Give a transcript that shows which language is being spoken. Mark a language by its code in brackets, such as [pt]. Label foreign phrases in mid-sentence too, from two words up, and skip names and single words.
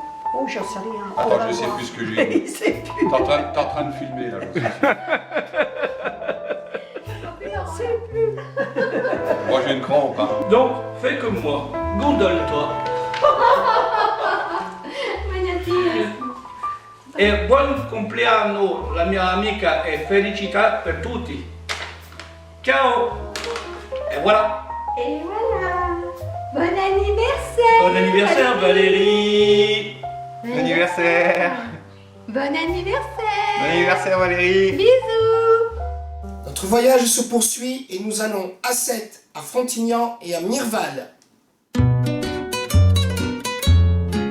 [fr] Oh, j'en sais rien. On Attends, va je sais voir. plus ce que j'ai dit. Il sait plus. T'es en train de filmer là, je sais. Moi j'ai une crampe, hein. Donc, fais comme moi, gondole-toi. Magnifique. [it] E buon compleanno la mia amica e felicità per tutti. Ciao. [fr] Et voilà. Et voilà. Bon anniversaire. Bon anniversaire Valérie. Bon anniversaire! Bon anniversaire. Bon anniversaire Valérie! Bisous. Notre voyage se poursuit et nous allons à Sète, à Frontignan et à Mirval.